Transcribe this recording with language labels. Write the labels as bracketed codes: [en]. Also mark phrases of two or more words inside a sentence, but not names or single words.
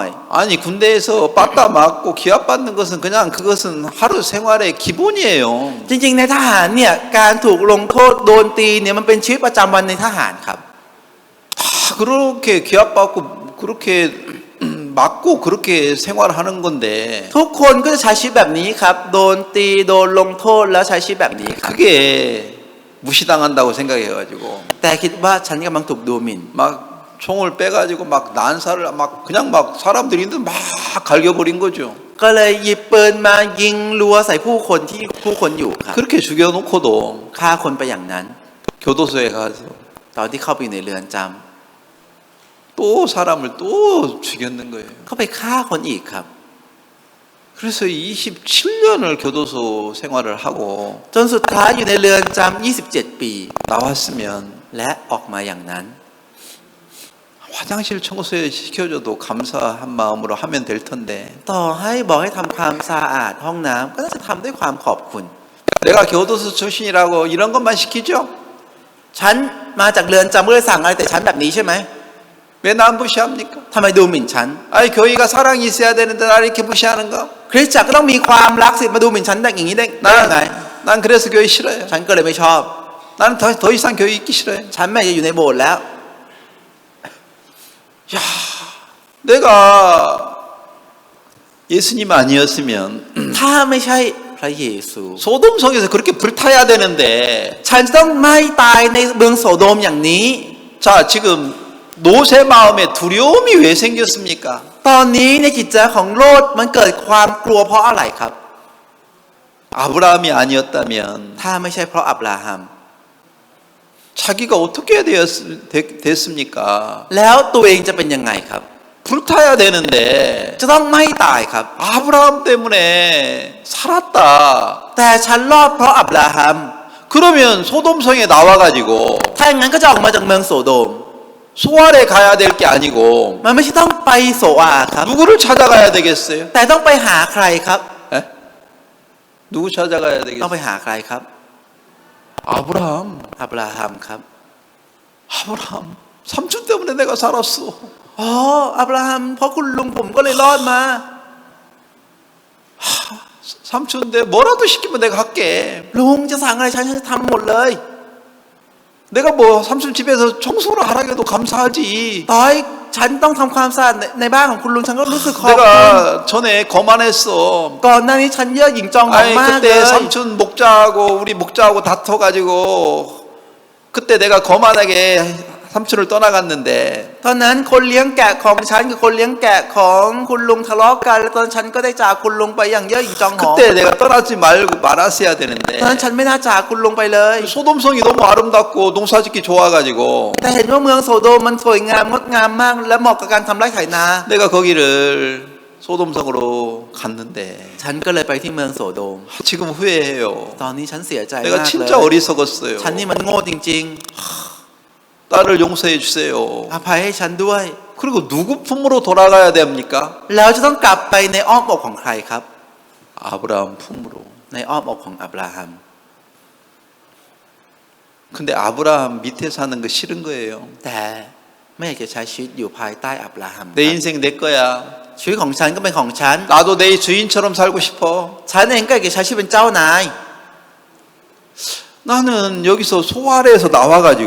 [ko] 아니 군대에서 빠따 맞고 기합 받는 것은 그냥 그것은 하루 생활의 기본이에요. [th] จริงๆในทหารเนี่ยการถูกลงโทษโดนตีเนี่ยมันเป็นชีวิตประจำวันในทหารครับ [ko] 다 그렇게 기합 받고 그렇게 맞고 그렇게 생활하는 건데 [th] ทุกคนก็จะใช้ชีวิตแบบนี้ครับโดนตีโดนลงโทษแล้วใช้ชีวิตแบบนี้ครับ [ko] 그게 무시당한다고 생각해가지고 [th] แต่คิดว่าฉันกำลังถูกดูหมิ่น [ko] 막 총을 빼가지고 막 난사를 막 그냥 막 사람들이 있는데 막 갈겨버린 거죠. [th] ก็เลยหยิบปืนมายิงรัวใส่ผู้คนที่ผู้คนอยู่ครับ [ko] 그렇게 죽여놓고도 [th] ฆ่าคนไปอย่างนั้น [ko] 교도소에 가서 [th] ตอนที่เข้าไปอยู่ในเรือนจำ [ko] 또 사람을 또 죽였는 거예요. [th] เขาไปฆ่าคนอีกครับ [ko] 그래서 27년을 교도소 생활을 하고 [th] จนสุดท้ายอยู่ในเรือนจำ27 ปี [ko] 나왔으면 [th] และออกมาอย่างนั้น [ko] 화장실 청소에 시켜줘도 감사한 마음으로 하면 될 텐데 [th] ต่อให้บอกให้ทำความสะอาดห้องน้ำก็น่าจะทำด้วยความขอบคุณ [ko] 내가 교도소 출신이라고 이런 것만 시키죠? [th] ฉันมาจากเรือนจำก็เลยสั่งอะไรแต่ฉันแบบนี้ใช่ไหม [ko] 왜 난 무시합니까? [th] ทำไมดูหมิ่นฉัน [ko] 아니 교회가 사랑이 있어야 되는데 나를 이렇게 무시하는가? [th] คริสตจักรก็ต้องมีความรักสิมาดูหมิ่นฉันอย่างนี้ได้ยังไง [ko] 난 그래서 교회 싫어요. [th] ฉันก็เลยไม่ชอบ [ko] 나는 더 이상 교회 있기 싫어요. [th] ฉันไม่อยากจะอยู่ในโบสถ์แล้ว [ko] 야, 내가 예수님 아니었으면 [th] ถ้าไม่ใช่พระเยซู [ko] 소돔성에서 그렇게 불타야 되는데 [th] ฉันจะต้องไม่ตายในเมืองโสโดมอย่างนี้ [ko] 자 지금 노세 마음에 두려움이 왜 생겼습니까? [th] ตอนนี้ในจิตใจของโลดมันเกิดความกลัวเพราะอะไรครับ [ko] 아브라함이 아니었다면 [th] ถ้าไม่ใช่เพราะอับราฮัม [ko] 자기가 어떻게 됐습니까? [th] แล้วตัวเองจะเป็นยังไงครับ [ko] 불타야 되는데 [th] จะต้องไม่ตายครับ [ko] 아브라함 때문에 살았다. [th] แต่ฉันรอดเพราะอับราฮัม [ko] 그러면 소돔성에 나와가지고 [th] ถ้าอย่างนั้นก็จะออกมาจากเมืองโสโดม [ko] 소알에 가야 될 게 아니고 [th] มันไม่ใช่ต้องไปโสอาครับ [ko] 누구를 찾아가야 되겠어요? [th] แต่ต้องไปหาใครครับ [ko] 에? 누구 찾아가야 [th] ต้อง [ko] 되겠어요? [th] ไปหาใครครับ [ko] 아브라함. [th] อับราฮัมครับ [ko] 아브라함. 삼촌 때문에 내가 살았어. [th] อ๋ออับราฮัมเพราะคุณลุงผมก็เลยรอดมา [ko] 삼촌 내 뭐라도 시키면 내가 할게. [th] ลุงจะสั่งอะไรฉันจะทำหมดเลย [ko] 내가 뭐 삼촌 집에서 청소를 하라고 해도 감사하지. [th] ต่อให้ฉันต้องทำความสะอาดในบ้านของคุณลุงฉันก็รู้สึกขอบคุณ [ko] 내가 전에 거만했어. [th] ก่อนหน้านี้ฉันเย่อหยิ่งจองหอง [ko] 아니 [th] มากเล [ko] 그때 [th] ย [ko] 삼촌 목자하고 우리 목자하고 다퉈가지고 그때 내가 거만하게 삼촌을 떠나갔는데 [th] ตอนนั้นคนเลี้ยงแกะของฉันกับคนเลี้ยงแกะของคุณลุงทะเลาะกันแล้วตอนฉันก็ได้จากคุณลุงไปอย่างเย่อหยิ่งจองหอง [ko] 그때 내가 떠나지 말고 말았어야 [th] ตอนนั้น [ko] 되는데 [th] ฉันไม่น่าจากคุณลุงไปเลย [ko] 소돔성이 너무 아름답고 농사짓기 좋아가지고 [th] แต่เห็นว่าเมืองโสโดมมันสวยงามงดงามมากและเหมาะกับการทำไร่ไถนา [ko] 내가 거기를 소돔성으로 갔는데 [th] ฉันก็เลยไปที่เมืองโสโดม [ko] 지금 후회해요. [th] ตอนนี้ฉันเสียใจ [ko] 내가 [th] มากเล [ko] 진짜 [th] ย [ko] 어리석었어요. [th] ฉันนี่มันโง่จริง [ko] 딸을 용서해 주세요. [th] ๆอภัยให้ฉันด้วย [ko] 그리고 누구 품으로 돌아가야 됩니까? [th] แล้วจะต้องกลับไปในอ้อมอกของใครครับ [ko] 아브라함 품으로. [th] ในอ้อมอกของอับราฮัม [ko] 근데 아브라함 밑에 사는 거 싫은 거예요. [th] แต่ไม่อยากจะใช้ชีวิตอยู่ภายใต้อับราฮัม [ko] 내 인생 내 거야. [th] ชีวิตของฉันก็เป็นของฉัน [ko] 나도 내 주인처럼 살고 싶어. [th] ฉันเองก็อยากจะใช้ชีวิตเป็นเจ้านาย [ko] 나는 여기서 소아래에서 나와가지고